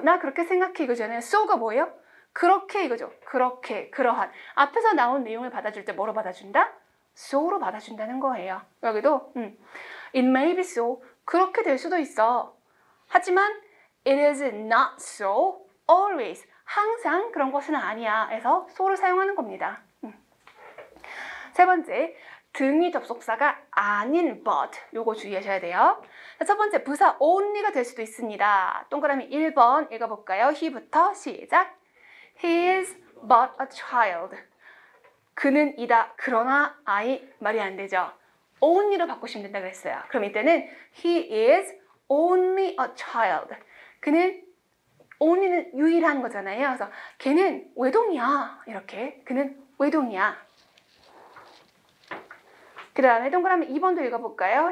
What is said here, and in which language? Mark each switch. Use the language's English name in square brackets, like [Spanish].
[Korean] 나 그렇게 생각해 이거잖아요. so가 뭐예요? 그렇게 이거죠. 그렇게, 그러한. 앞에서 나온 내용을 받아줄 때 뭐로 받아준다? so로 받아준다는 거예요. 여기도 [English] it may be so. [Korean] 그렇게 될 수도 있어. 하지만 [English] it is not so always. [Korean] 항상 그런 것은 아니야. 해서 so를 사용하는 겁니다. 세 번째, 등위 접속사가 아닌 but. 요거 주의하셔야 돼요. 첫 번째, 부사 only가 될 수도 있습니다. 동그라미 1번 읽어볼까요? he부터 시작. [English] He is but a child. [Korean] 그는 이다. 그러나 아이 말이 안 되죠. only로 바꾸시면 된다고 했어요. 그럼 이때는 [English] he is only a child. [Korean] 그는 only는 유일한 거잖아요. 그래서 걔는 외동이야. 이렇게. 그는 외동이야. 그 다음에 동그라미 2번도 읽어볼까요?